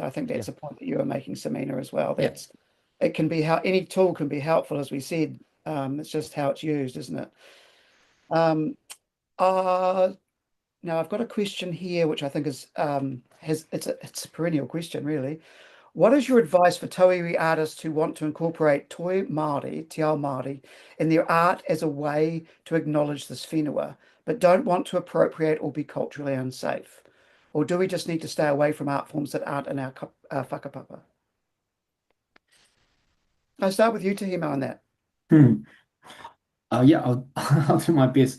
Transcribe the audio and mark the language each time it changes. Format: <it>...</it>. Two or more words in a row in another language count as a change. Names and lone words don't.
<en>I think that's a point that you were making, Sameena, as well. It can be how any tool can be helpful, as we said. It's just how it's used, isn't it? Now I've got a question here, which I think is it's a perennial question, really. What is your advice for tauiwi artists who want to incorporate</en> <mi>toi Māori, te ao Māori,</mi> <en>in their art as a way to acknowledge this whenua, but don't want to appropriate or be culturally unsafe? Or do we just need to stay away from art forms that aren't in our whakapapa? I'll start with you, Tīhema, on that. Yeah, I'll do my best.</en>